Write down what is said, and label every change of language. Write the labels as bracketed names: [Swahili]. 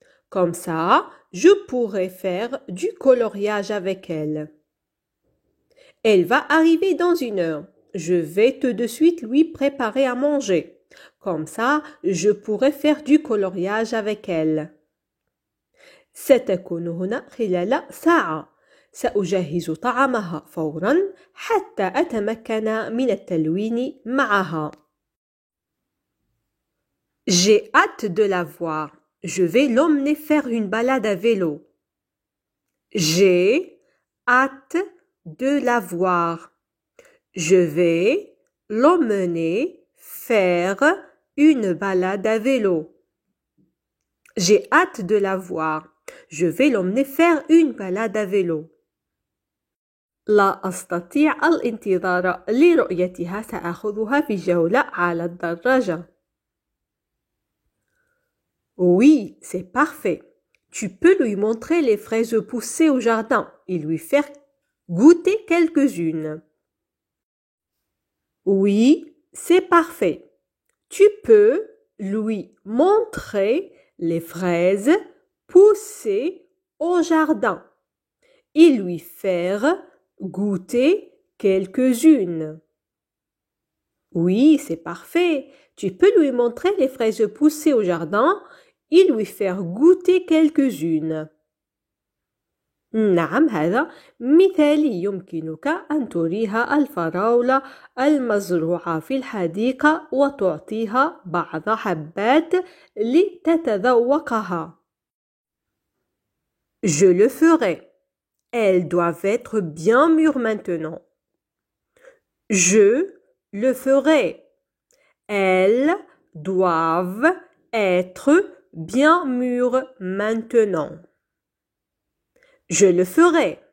[French] Comme ça, je pourrai faire du coloriage avec elle. Elle va arriver dans 1 heure. Je vais tout de suite lui préparer à manger. Comme ça, je pourrai faire du coloriage avec elle. [Arabic] ستكون هنا خلال ساعة. سأجهز طعامها فوراً حتى أتمكن من التلوين معها. [French] J'ai hâte de la voir. Je vais l'emmener faire une balade à vélo. J'ai hâte de la voir. Je vais l'emmener faire une balade à vélo. J'ai hâte de la voir. Je vais l'emmener faire une balade à vélo. [Arabic] لا أستطيع الانتظار لرؤيتها. سأخذها في جولة على الدراجة. [French] Oui, c'est parfait. Tu peux lui montrer les fraises poussées au jardin et lui faire goûter quelques-unes. Oui, c'est parfait. Tu peux lui montrer les fraises poussées au jardin et lui faire goûter quelques-unes. Oui, c'est parfait. Tu peux lui montrer les fraises poussées au jardin et lui faire goûter quelques-unes. [Arabic] نعم، هذا مثالي. يمكنك أن تريها الفراولة المزروعة في الحديقة وتعطيها بعض حبات لتتذوقها. [French] Je le ferai. Elles doivent être bien mûres maintenant. Je le ferai. Elles doivent être bien mûres maintenant. Je le ferai.